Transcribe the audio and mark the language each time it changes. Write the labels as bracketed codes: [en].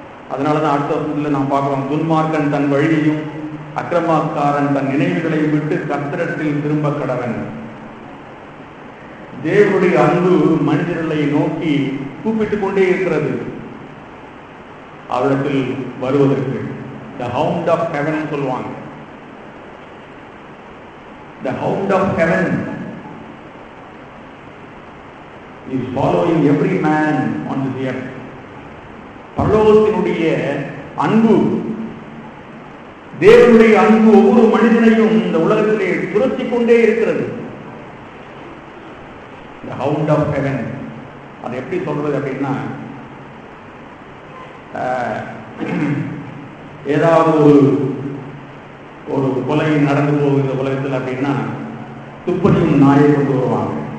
[ta] அதனாலதான் அடுத்த வருஷத்துல நாம் பார்க்கிறோம், துன்மார்க்கன் தன் வழியையும் அக்கிரமக்காரன் தன் நினைவுகளையும் விட்டு கர்த்தரிடத்தில் திரும்ப கடவன். தேவனுடைய அன்பு மனிதர்களை நோக்கி கூப்பிட்டுக் கொண்டே இருக்கிறது அவரிடத்தில் வருவதற்கு. [en] The hound of heaven [ta] சொல்லுவாங்க. [en] The hound of heaven is following every man on this earth. [ta] பரலோகத்தினுடைய அன்பு, தேவனுடைய அன்பு ஒவ்வொரு மனிதனையும் இந்த உலகத்திலே துரத்தி கொண்டே இருக்கிறது. [en] The hound of heaven, [ta] அது எப்படி சொல்றது அப்படின்னா, ஏதாவது ஒரு கொலை நடந்து போகுது உலகத்தில் அப்படின்னா துப்பறியும் நாயை கொண்டு வருவாங்க.